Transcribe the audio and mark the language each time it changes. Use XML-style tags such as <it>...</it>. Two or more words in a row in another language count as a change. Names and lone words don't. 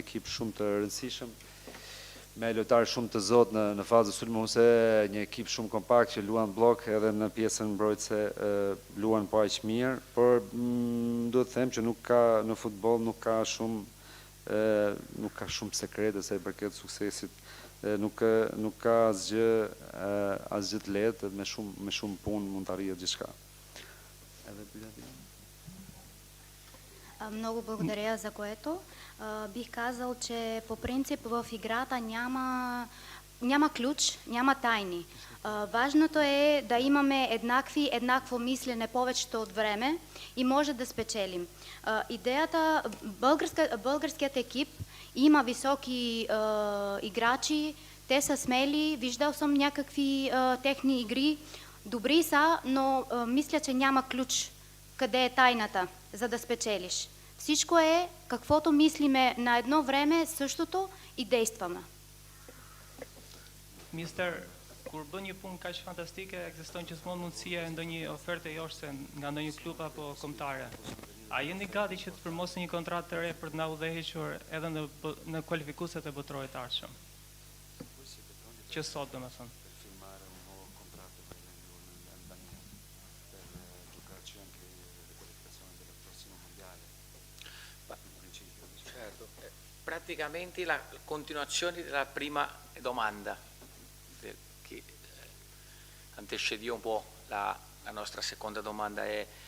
<sq>ekip shumë të rëndësishëm, me lojtarë shumë të zotë në fazë sulmuese, një ekip shumë kompakt që luan blok edhe në pjesën mbrojtëse luan po aq mirë, por duhet të them që në futboll nuk ka shumë sekrete sa i përket suksesit, nuk ka asgjë të lehtë, me shumë punë mund të arrihet gjithçka.</sq> <bg>Много благодаря за което. Бих казал, че по принцип в играта няма ключ, няма тайни. Важното е да имаме еднакво мислене повечето от време и може да спечелим. Идеята, българският екип има високи играчи, те са смели, виждал съм някакви техни игри, добри са, но мисля, че няма ключ. Къде е тайната, за да спечелиш? Всичко е каквото мислиме на едно време, същото и действаме.</bg> <sq>Mister, kur bën një punë kaq fantastike, ekziston gjithmonë mundësia e ndonjë oferte jashtë nga ndonjë klub apo kombëtare. A jeni gati që të firmosni një kontratë të re për të na udhëhequr edhe në kualifikueset e botrorit të ardhshëm? Që sot domethënë.</sq> <it>Praticamente la continuazione della prima domanda, che antecedió un po' la nostra seconda domanda, è</it>